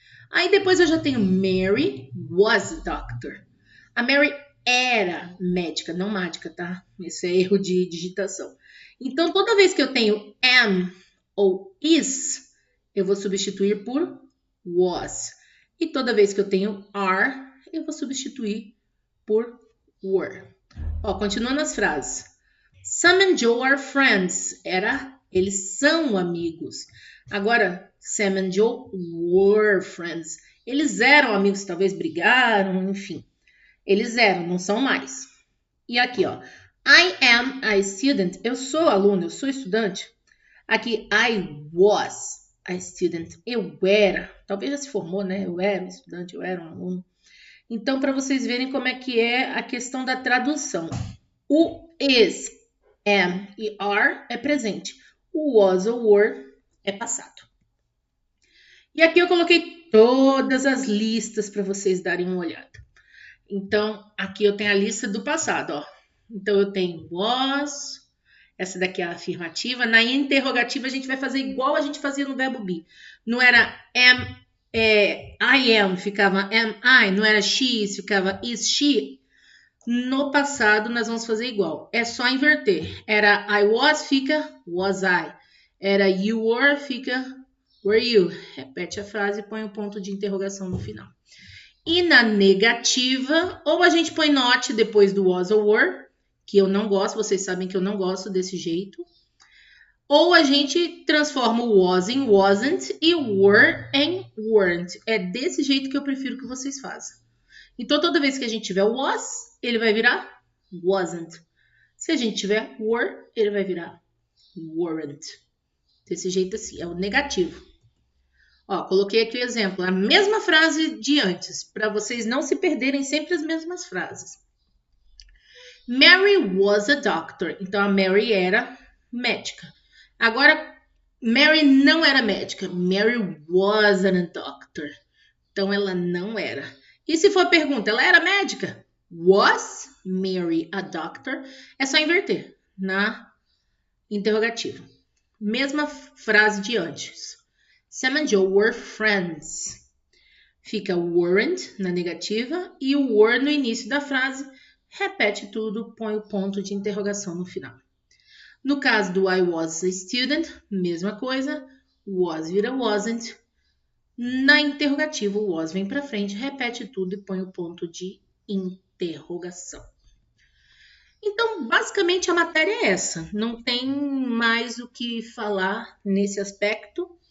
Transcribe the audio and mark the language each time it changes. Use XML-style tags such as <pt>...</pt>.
<pt>Aí depois eu já tenho</pt> <en>Mary was a doctor.</en> <pt>A Mary era médica, não mágica, tá? Esse é erro de digitação. Então toda vez que eu tenho am ou is, eu vou substituir por was. E toda vez que eu tenho are, eu vou substituir por were.</pt> <en>Ó, continuando as frases. Sam and Joe are friends.</en> <pt>Eles são amigos.</pt> <en>Agora, Sam and Joe were friends.</en> <pt>Eles eram amigos, talvez brigaram, enfim. Eles eram, não são mais. E aqui, ó.</pt> <en>I am a student.</en> <pt>Eu sou aluno, eu sou estudante. Aqui,</pt> <en>I was a student.</en> <pt>Eu era. Talvez já se formou, né? Eu era um estudante, eu era um aluno. Então, para vocês verem como é que é a questão da tradução. O is, am e are é presente. O was ou were é passado. E aqui eu coloquei todas as listas para vocês darem uma olhada. Então, aqui eu tenho a lista do passado, ó. Então, eu tenho was, essa daqui é a afirmativa. Na interrogativa, a gente vai fazer igual a gente fazia no verbo be. Não era am,</pt> <en>I am,</en> <pt>ficava</pt> <en>am I.</en> <pt>Não era she, ficava is she. No passado, nós vamos fazer igual. É só inverter. Era</pt> <en>I was,</en> <pt>fica</pt> <en>was I.</en> <pt>Era</pt> <en>you were,</en> <pt>fica</pt> <en>were you.</en> <pt>Repete a frase e põe um ponto de interrogação no final. E na negativa, ou a gente põe not depois do was ou were, que eu não gosto, vocês sabem que eu não gosto desse jeito. Ou a gente transforma o was em wasn't e were em weren't. É desse jeito que eu prefiro que vocês façam. Então, toda vez que a gente tiver was, ele vai virar wasn't. Se a gente tiver were, ele vai virar weren't. Desse jeito assim, é o negativo. Ó, coloquei aqui o exemplo, a mesma frase de antes, para vocês não se perderem sempre as mesmas frases.</pt> <en>Mary was a doctor.</en> <pt>Então, a Mary era médica. Agora, Mary não era médica.</pt> <en>Mary wasn't a doctor.</en> <pt>Então, ela não era. E se for a pergunta, ela era médica?</pt> <en>Was Mary a doctor?</en> <pt>É só inverter na interrogativa. Mesma frase de antes.</pt> <en>Sam and Joe were friends.</en> <pt>Fica weren't na negativa e o were no início da frase. Repete tudo, põe o ponto de interrogação no final. No caso do</pt> <en>I was a student,</en> <pt>mesma coisa. Was vira wasn't. Na interrogativa, o was vem para frente, repete tudo e põe o ponto de interrogação. Então, basicamente, a matéria é essa. Não tem mais o que falar nesse aspecto.</pt>